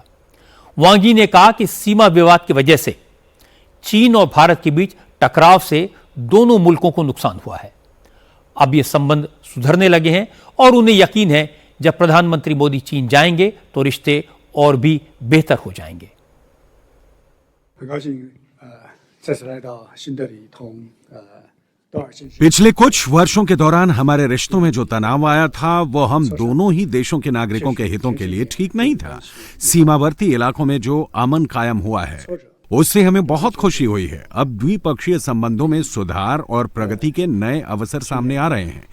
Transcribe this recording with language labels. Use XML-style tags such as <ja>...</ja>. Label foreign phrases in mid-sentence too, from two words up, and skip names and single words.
<hi>वांग यी ने कहा कि सीमा विवाद की वजह से चीन और भारत के बीच टकराव से दोनों मुल्कों को नुकसान हुआ है। अब ये संबंध सुधरने लगे हैं और उन्हें यकीन है जब प्रधानमंत्री मोदी चीन जाएंगे तो रिश्ते और भी बेहतर हो जाएंगे।</hi> <zh>很高兴再次来到新德里同道尔进行</zh> <hi>पिछले कुछ वर्षों के दौरान हमारे रिश्तों में जो तनाव आया था वो हम दोनों ही देशों के नागरिकों के हितों के लिए ठीक नहीं था। सीमावर्ती इलाकों में जो अमन कायम हुआ है उससे हमें बहुत खुशी हुई है। अब द्विपक्षीय संबंधों में सुधार और प्रगति के नए अवसर सामने आ रहे हैं।</hi>